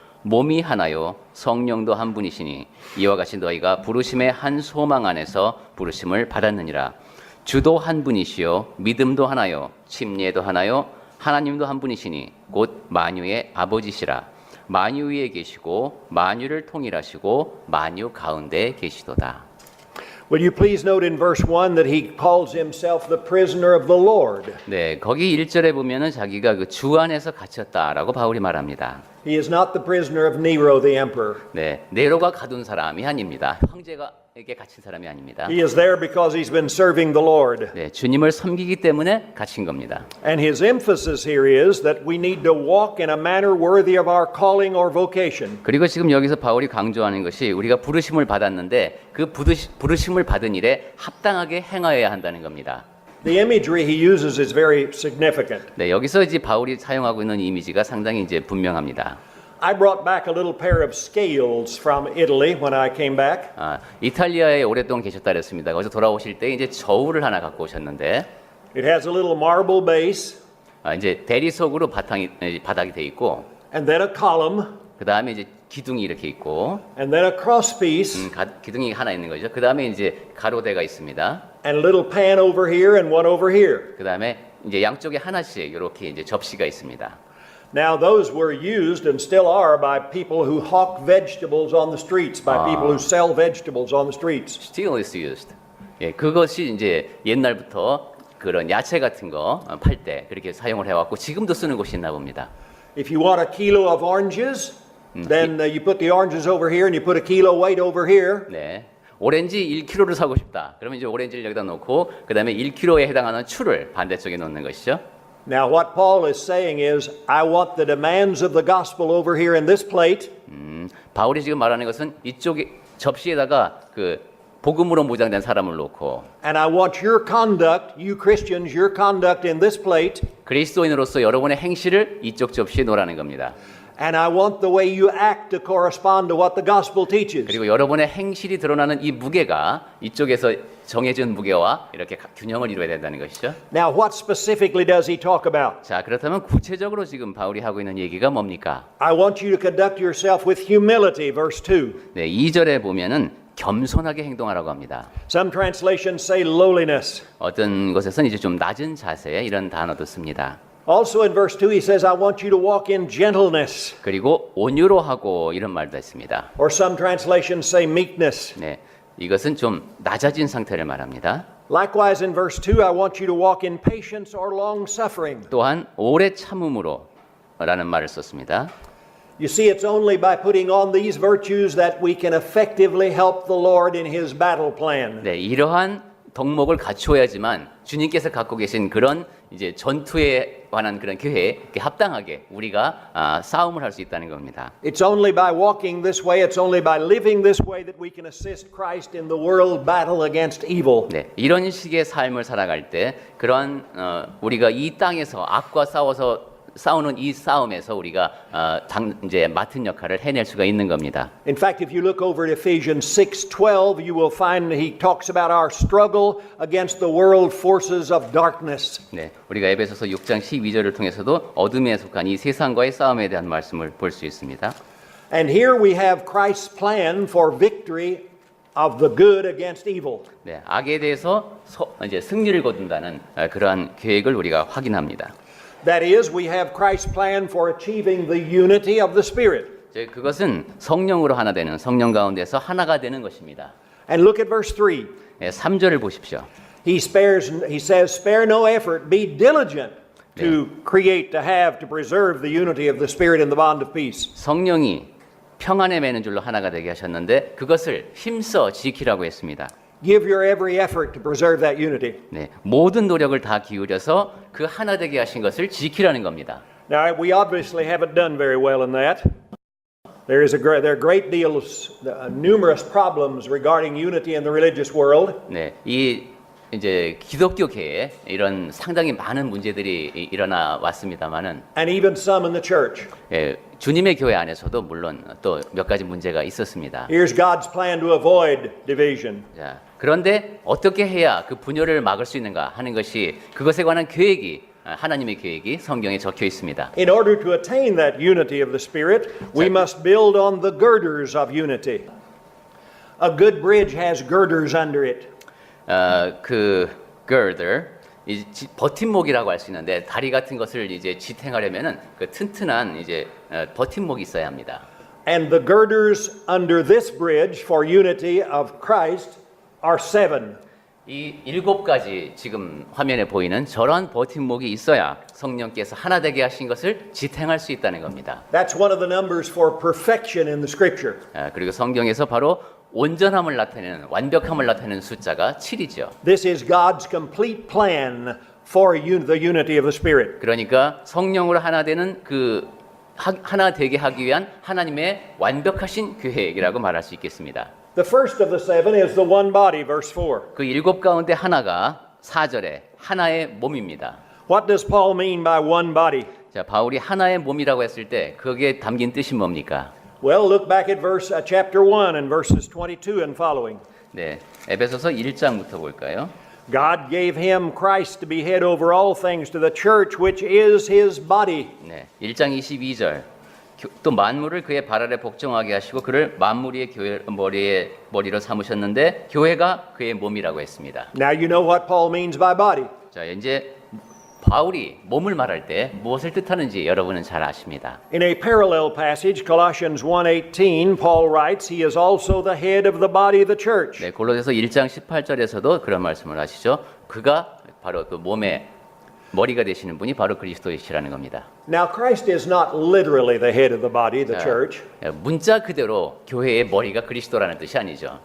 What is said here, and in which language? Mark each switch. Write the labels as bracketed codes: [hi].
[ko] 몸이 하나요 성령도 한 분이시니 이와 같이 너희가 부르심의 한 소망 안에서 부르심을 받았느니라. 주도 한 분이시요 믿음도 하나요 침례도 하나요 하나님도 한 분이시니 곧 만유의 아버지시라. 만유 위에 계시고 만유를 통일하시고 만유 가운데 계시도다. [en] Will you please note in verse 1 that he calls himself the prisoner of the Lord? [ko] 네, 거기 1절에 보면은 자기가 그 주 안에서 갇혔다라고 바울이 말합니다. [en] He is not the prisoner of Nero the emperor. [ko] 네, 네로가 가둔 사람이 아닙니다. 황제가에게 갇힌 사람이 아닙니다. [en] He is there because he's been serving the Lord. [ko] 네, 주님을 섬기기 때문에 갇힌 겁니다. [en] And his emphasis here is that we need to walk in a manner worthy of our calling or vocation. [ko] 그리고 지금 여기서 바울이 강조하는 것이 우리가 부르심을 받았는데 그 부르심을 받은 일에 합당하게 행하여야 한다는 겁니다. [en] The imagery he uses is very significant. [ko] 네, 여기서 이제 바울이 사용하고 있는 이미지가 상당히 이제 분명합니다. [en] I brought back a little pair of scales from Italy when I came back. [ko] 이탈리아에 오랫동안 계셨다 그랬습니다. 거기서 돌아오실 때 이제 저울을 하나 갖고 오셨는데 [en] It has a little marble base [ko] 이제 대리석으로 바닥이 돼 있고 [en] and then a column [ko] 그 다음에 이제 기둥이 이렇게 있고 [en] and then a cross piece [ko] 기둥이 하나 있는 거죠. 그 다음에 이제 가로대가 있습니다. [en] and a little pan over here and one over here. [ko] 그 다음에 이제 양쪽에 하나씩 이렇게 이제 접시가 있습니다. [en] Now those were used and still are by people who hawk vegetables on the streets, by people who sell vegetables on the streets. Still is used. [ko] 예, 그것이 이제 옛날부터 그런 야채 같은 거 팔 때 그렇게 사용을 해왔고 지금도 쓰는 곳이 있나 봅니다. [en] If you want a kilo of oranges, then you put the oranges over here and you put a kilo weight over here. [ko] 네. 오렌지 1kg를 사고 싶다. 그러면 이제 오렌지를 여기다 놓고 그다음에 1kg에 해당하는 추를 반대쪽에 놓는 것이죠. [en] Now what Paul is saying is, I want the demands of the gospel over here in this plate. [ko] 바울이 지금 말하는 것은 이쪽에 접시에다가 그 복음으로 무장된 사람을 놓고 [en] And I want your conduct, you Christians, your conduct in this plate. [ko] 그리스도인으로서 여러분의 행실을 이쪽 접시에 놓으라는 겁니다. [en] And I want the way you act to correspond to what the gospel teaches. [ko] 그리고 여러분의 행실이 드러나는 이 무게가 이쪽에서 정해진 무게와 이렇게 균형을 이루어야 된다는 것이죠. [en] Now what specifically does he talk about? [ko] 자, 그렇다면 구체적으로 지금 바울이 하고 있는 얘기가 뭡니까? [en] I want you to conduct yourself with humility, verse 2. [ko] 네, 2절에 보면은 겸손하게 행동하라고 합니다. [en] Some translations say lowliness. [ko] 어떤 곳에서는 이제 좀 낮은 자세 이런 단어도 씁니다. [en] Also in verse 2 he says, I want you to walk in gentleness. [ko] 그리고 온유로 하고 이런 말도 했습니다. [en] Or some translations say meekness. [ko] 네, 이것은 좀 낮아진 상태를 말합니다. [en] Likewise in verse 2, I want you to walk in patience or long suffering. [ko] 또한 오래 참음으로 라는 말을 썼습니다. [en] You see, it's only by putting on these virtues that we can effectively help the Lord in His battle plan. [ko] 네, 이러한 덕목을 갖추어야지만 주님께서 갖고 계신 그런 이제 전투에 관한 그런 계획에 합당하게 우리가 싸움을 할 수 있다는 겁니다. [en] It's only by walking this way, it's only by living this way that we can assist Christ in the world battle against evil. [ko] 네, 이런 식의 삶을 살아갈 때 그런 우리가 이 땅에서 악과 싸우는 이 싸움에서 우리가 이제 맡은 역할을 해낼 수가 있는 겁니다. [en] In fact, if you look over at Ephesians 6:12, you will find he talks about our struggle against the world forces of darkness. [ko] 네, 우리가 에베소서 6장 12절을 통해서도 어둠에 속한 이 세상과의 싸움에 대한 말씀을 볼 수 있습니다. [en] And here we have Christ's plan for victory of the good against evil. [ko] 네, 악에 대해서 이제 승리를 거둔다는 그러한 계획을 우리가 확인합니다. [en] That is, we have Christ's plan for achieving the unity of the Spirit. [ko] 그것은 성령으로 하나 되는, 성령 가운데서 하나가 되는 것입니다. [en] And look at verse 3. [ko] 3절을 보십시오. [en] He says, spare no effort, be diligent to create, to have, to preserve the unity of the Spirit in the bond of peace. [ko] 성령이 평안에 매는 줄로 하나가 되게 하셨는데 그것을 힘써 지키라고 했습니다. [en] Give your every effort to preserve that unity. [ko] 네, 모든 노력을 다 기울여서 그 하나 되게 하신 것을 지키라는 겁니다. [en] Now, we obviously haven't done very well in that. There are great deals, numerous problems regarding unity in the religious world. [ko] 네, 이 이제 기독교계에 이런 상당히 많은 문제들이 일어나 왔습니다만은, [en] And even some in the church. [ko] 예, 주님의 교회 안에서도 물론 또 몇 가지 문제가 있었습니다. [en] Here's God's plan to avoid division. [ko] 자, 그런데 어떻게 해야 그 분열을 막을 수 있는가 하는 것이 그것에 관한 계획이 하나님의 계획이 성경에 적혀 있습니다. [en] In order to attain that unity of the Spirit, we must build on the girders of unity. A good bridge has girders under it. [ko] 그 girder, 이 버팀목이라고 할 수 있는데 다리 같은 것을 이제 지탱하려면은 그 튼튼한 이제 버팀목이 있어야 합니다. [en] And the girders under this bridge for unity of Christ are 7. [ko] 이 7가지 지금 화면에 보이는 저런 버팀목이 있어야 성령께서 하나 되게 하신 것을 지탱할 수 있다는 겁니다. [en] That's one of the numbers for perfection in the Scripture. [ko] 그리고 성경에서 바로 온전함을 나타내는, 완벽함을 나타내는 숫자가 7이죠. [en] This is God's complete plan for the unity of the Spirit. [ko] 그러니까 성령으로 하나 되는 그 하나 되게 하기 위한 하나님의 완벽하신 계획이라고 말할 수 있겠습니다. [en] The first of the 7 is the one body, verse 4. [ko] 그 7 가운데 하나가 4절에 하나의 몸입니다. [en] What does Paul mean by one body? [ko] 자, 바울이 하나의 몸이라고 했을 때 거기에 담긴 뜻이 뭡니까? [en] Well, look back at chapter 1 and verses 22 and following. [ko] 네, 에베소서 1장부터 볼까요? [en] God gave him Christ to be head over all things to the church, which is his body. [ko] 네, 1장 22절. 또 만물을 그의 발 아래 복종하게 하시고 그를 만물 위의 머리로 삼으셨는데 교회가 그의 몸이라고 했습니다. [en] Now you know what Paul means by body. [ko] 자, 이제 바울이 몸을 말할 때 무엇을 뜻하는지 여러분은 잘 아십니다. [en] In a parallel passage, Colossians 1:18, Paul writes, he is also the head of the body of the church. [ko] 네, 골로새서 1장 18절에서도 그런 말씀을 하시죠. 그가 바로 그 몸의 머리가 되시는 분이 바로 그리스도이시라는 겁니다. [en] Now Christ is not literally the head of the body, the church. [ko] 문자 그대로 교회의 머리가 그리스도라는 뜻이 아니죠.